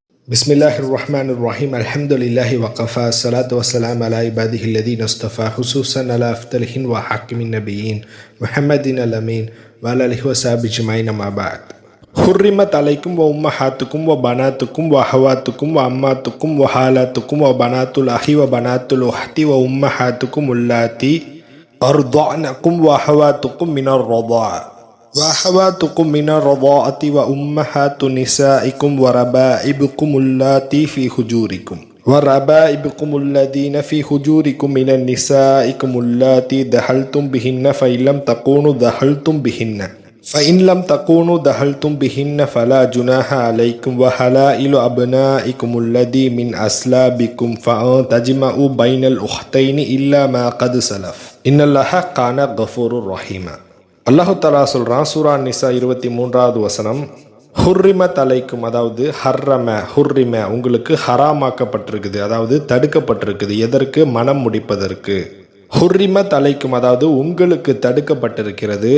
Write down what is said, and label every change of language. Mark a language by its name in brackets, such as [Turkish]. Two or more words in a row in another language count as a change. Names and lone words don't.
[Arabic] بسم الله الرحمن الرحيم الحمد لله وكفى والصلاة والسلام على عباده الذين اصطفى خصوصا على أفضلهم وخاتم النبيين محمد الأمين وعلى آله وصحبه أجمعين أما بعد. حرمت عليكم وأمهاتكم وبناتكم وأخواتكم وعماتكم وخالاتكم وبنات الأخ وبنات الأخت وأمهاتكم اللاتي أرضعنكم وأخواتكم من الرضا وأخواتكم من الرضاعة وأمهات نسائكم وربائبكم اللاتي في حجوركم وربائبكم الذين في حجوركم من نسائكم اللاتي دخلتم بهن فإن لم تكونوا دخلتم بهن فلا جناح عليكم وحلائل أبنائكم الذي من أصلابكم فأن تجمعوا بين الأختين إلا ما قد سلف إن الله كان غفور رحيما. [Tamil] அல்லாஹு தஆலா சொல்றான், சூரா நிசா 23வது வசனம், [Arabic] حرمت عليكم, [Tamil] அதாவது ஹுர்ரிம உங்களுக்கு ஹராமாக்கப்பட்டிருக்குது, அதாவது தடுக்கப்பட்டிருக்குது. எதற்கு? மனம் முடிப்பதற்கு. [Arabic] حرمت عليكم, [Tamil] அதாவது உங்களுக்கு தடுக்கப்பட்டிருக்கிறது.